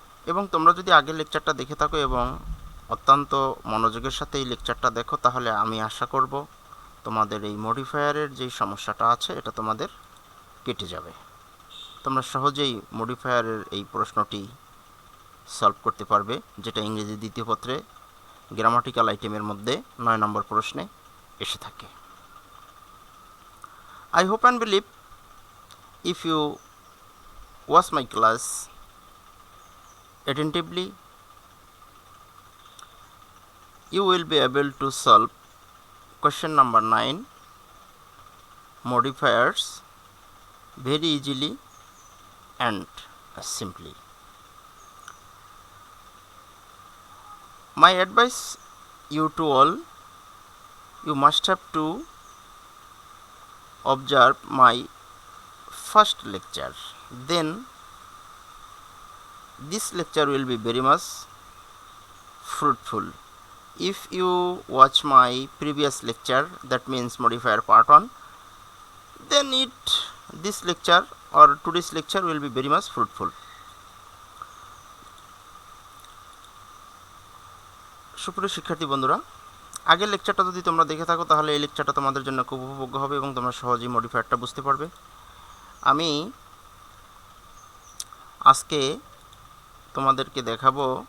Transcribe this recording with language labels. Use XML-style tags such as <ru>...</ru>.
<bn>এবং তোমরা যদি আগের লেকচারটা দেখে থাকো এবং অত্যন্ত মনোযোগের সাথে এই লেকচারটা দেখো, তাহলে আমি আশা করব তোমাদের এই মডিফায়ারের যেই সমস্যাটা আছে এটা তোমাদের কেটে যাবে। তোমরা সহজেই মডিফায়ারের এই প্রশ্নটি সলভ করতে পারবে, যেটা ইংরেজি দ্বিতীয় পত্রে গ্রামাটিক্যাল আইটেমের মধ্যে 9 নম্বর প্রশ্নে এসে থাকে।</bn> <en>I hope and believe if you watch my class attentively, you will be able to solve question number 9 modifiers very easily and simply. My advice you to all, you must have to observe my first lecture, then this lecture will be very much fruitful. If you watch my previous lecture, that means modifier part 1, then this lecture or today's lecture will be very much fruitful.</en> <bn>সুপ্রিয় শিক্ষার্থী বন্ধুরা, আগের লেকচারটা যদি তোমরা দেখে থাকো তাহলে এই লেকচারটা তোমাদের জন্য খুব উপভোগ্য হবে এবং তোমরা সহজেই মডিফায়ারটা বুঝতে পারবে। আমি আজকে তোমাদেরকে দেখাবো</bn>